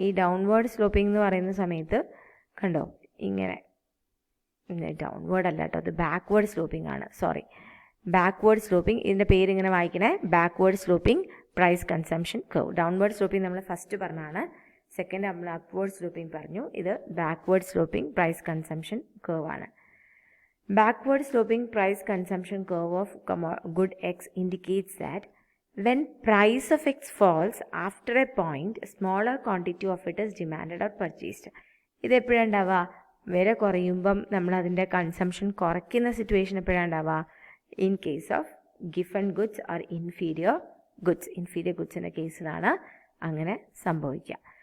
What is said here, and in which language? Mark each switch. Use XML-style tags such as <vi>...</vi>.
<ml>ഈ downward sloping എന്ന് പറയുന്ന സമയത്ത് കണ്ടോ ഇങ്ങനെ, ഡൗൺവേർഡ് അല്ല കേട്ടോ, അത് ബാക്ക്വേർഡ് സ്ലോപ്പിംഗ് ആണ്. ബാക്ക്വേർഡ് സ്ലോപ്പിംഗ്, ഇതിൻ്റെ പേരിങ്ങനെ വായിക്കണേ, backward sloping price consumption curve. Downward sloping നമ്മൾ ഫസ്റ്റ് പറഞ്ഞാണ്, സെക്കൻഡ് നമ്മൾ അപ്വേർഡ് സ്ലോപ്പിംഗ് പറഞ്ഞു. ഇത് backward sloping price consumption curve ആണ്.</ml> <en>Backward sloping price consumption curve of good X indicates that when price of X falls after a point, a smaller quantity of it is demanded or purchased.</en> <ml>ഇത് എപ്പോഴാണ് ഉണ്ടാവുക? വില കുറയുമ്പം നമ്മൾ അതിൻ്റെ consumption കുറയ്ക്കുന്ന situation എപ്പോഴാണ് ഉണ്ടാവുക?</ml> <en>in case of Giffen goods or inferior</en> <ml>ഗുഡ്സിൻ്റെ കേസിലാണ് അങ്ങനെ സംഭവിക്കുക.</ml>